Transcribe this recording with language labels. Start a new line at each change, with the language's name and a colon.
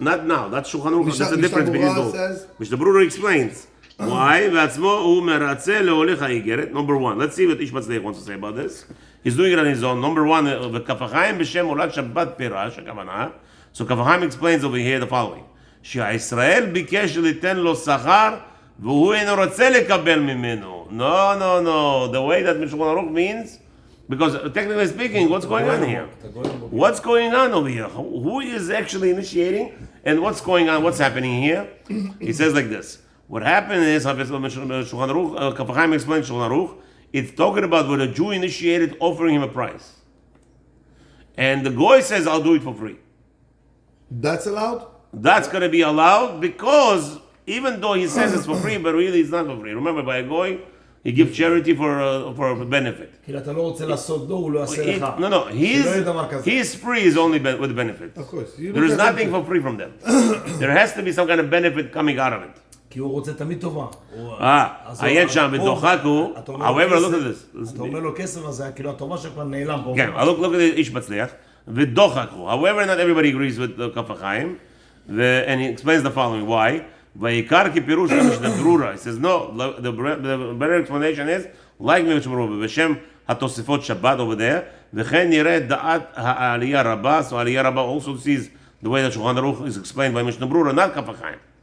English: Not now. That's Shulchan Aruch. That's the difference between those. Mishnah Berurah explains. Why? Number one. Let's see what Ish Mazliach wants to say about this. He's doing it on his own. Number one, Halachot Shabbat Shulchan. So Kaf HaChaim explains over here the following.
Hebrew: שהישראל ביקש ליתן לו שכר והוא אינו רוצה לקבל ממנו.
English: No. The way that Shulchan Aruch means, because technically speaking, what's going on here? What's going on over here? Who is actually initiating? And what's going on? What's happening here? He says like this. What happened is, Shulchan Aruch, Kaf HaChaim explains Shulchan Aruch, it's talking about when a Jew initiated offering him a price. And the goy says, I'll do it for free. That's allowed? That's going to be allowed because even though he says it's for free, but really it's not for free. Remember, by a goy, he gives charity for a benefit. No, his free is only with benefit. Of course. There is nothing for free from them. There has to be some kind of benefit coming out of it.
Hebrew: כי הוא רוצה תמיד טובה. העניין שם ודוחק הוא,
English: however, look at this.
Hebrew: אתה אומר לו כסף, אז כאילו הטובה שכבר נעלם פה. כן,
English: look at
Hebrew: איש מצליח, ודוחק הוא.
English: However, not everybody agrees with Kaf HaChaim, and he explains the following, why?
Hebrew: ויקר כפירוש למשנה ברורה.
English: He says, no, the better explanation is, like משנה ברורה,
Hebrew: בשם התוספות שבת
English: over there,
Hebrew: וכן נראה דעת העלייה רבה,
English: so העלייה רבה also sees the way that Shulchan Aruch is explained by משנה ברורה, not Kaf HaChaim.